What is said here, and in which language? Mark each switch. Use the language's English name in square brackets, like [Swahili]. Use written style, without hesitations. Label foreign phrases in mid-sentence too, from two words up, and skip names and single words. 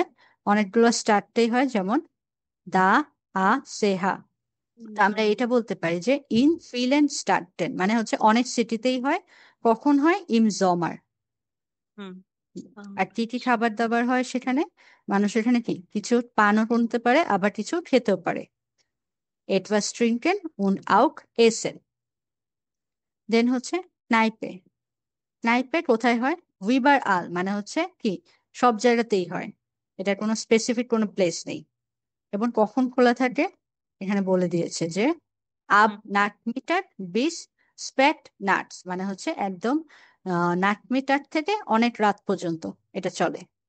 [Bangla] অনেকগুলো স্টার্টেই হয়, যেমন দা আ সেহা। আমরা এটা বলতে পারি যে [German] In vielen Städten [Bangla] মানে হচ্ছে অনেক সিটিতেই হয়। কখন হয়? [German] im Sommer. [Bangla] আর কি কি খাবার দাবার হয় সেখানে? মানুষ এখানে কি কিছু পানও করতে পারে, আবার কিছু খেতেও পারে। [German] etwas trinken und auch essen. [Bangla] দেন হচ্ছে নাইপে। নাইপে কোথায় হয়? [German] überall [Bangla] মানে হচ্ছে কি সব জায়গাতেই হয়, এটা কোনো স্পেসিফিক কোনো প্লেস নেই। এবং কখন খোলা থাকে? এখানে বলে দিয়েছে যে [German] ab Nachmittag bis spät nachts [Bangla] মানে হচ্ছে একদম নাট মিটার থেকে অনেক রাত পর্যন্ত এটা চলে।